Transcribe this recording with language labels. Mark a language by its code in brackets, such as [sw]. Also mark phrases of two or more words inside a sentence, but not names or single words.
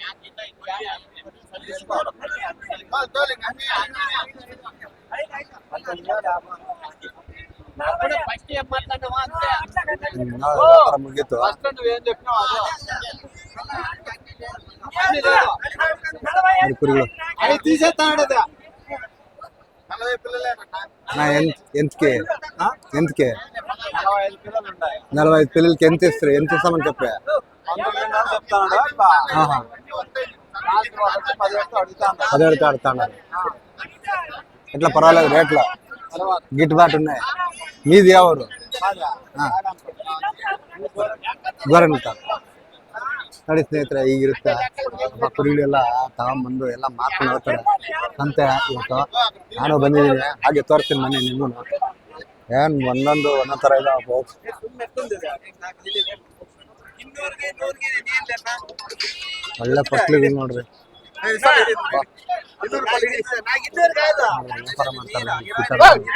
[kn] ಮುಗೀತು. [te] ಕುರಿಗಳು ఎంతకి 45 పిల్లలకి ఎంత ఇస్తారు? ఎంత ఇస్తామని చెప్పే పదిహేడు ఆడుతున్నారు. ఎట్లా పర్వాలేదు, రేట్లో గిట్టుబాటు ఉన్నాయి. మీది ఎవరు? [kn] ಗೋರಂಟ್ಲ ನೋಡಿ ಸ್ನೇಹಿತರೆ, ಈಗಿರುತ್ತೆ. ಕುರಿಗಳೆಲ್ಲ ತಗೊಂಬಂದು ಎಲ್ಲ ಮಾರ್ಕೊಂಡು ಹೋಗ್ತಾರೆ ಸಂತೆ. ಇವತ್ತು ನಾನು ಬಂದಿದ್ದೀನಿ, ಹಾಗೆ ತೋರಿಸ್ತೀನಿ ಮನೆ ನಿಮಗೂ. ಏನು ಒಂದೊಂದು ಥರ ಇದಾವೆ. ಒಳ್ಳೆ ಪಟ್ಲಿಗಳು ನೋಡ್ರಿ, ವ್ಯಾಪಾರ ಮಾಡ್ತಾರೆ.